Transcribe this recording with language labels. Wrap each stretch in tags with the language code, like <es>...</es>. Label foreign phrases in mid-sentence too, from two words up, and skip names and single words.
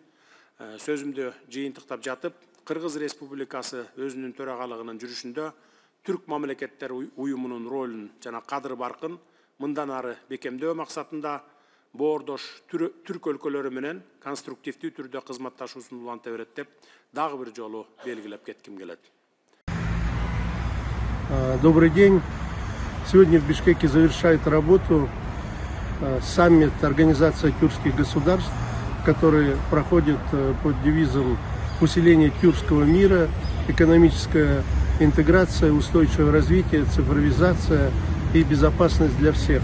<ky>Сөзүмдү жыйынтыктап жатып, Кыргыз Республикасы өзүнүн төрагалыгынын жүрүшүндө Түрк мамлекеттер уюмунун ролун жана кадыр баркын мындан ары бекемдөө максатында боордош түрк өлкөлөрү менен конструктивдүү түрдө кызматташуусун уланта берет деп дагы бир жолу белгилеп кетким келет.</ky> <ru>Добрый день. Сегодня в Бишкеке завершает работу саммит Организации тюркских государств, который проходит под девизом усиление тюркского мира, экономическая интеграция, устойчивое развитие, цифровизация и безопасность для всех.</ru>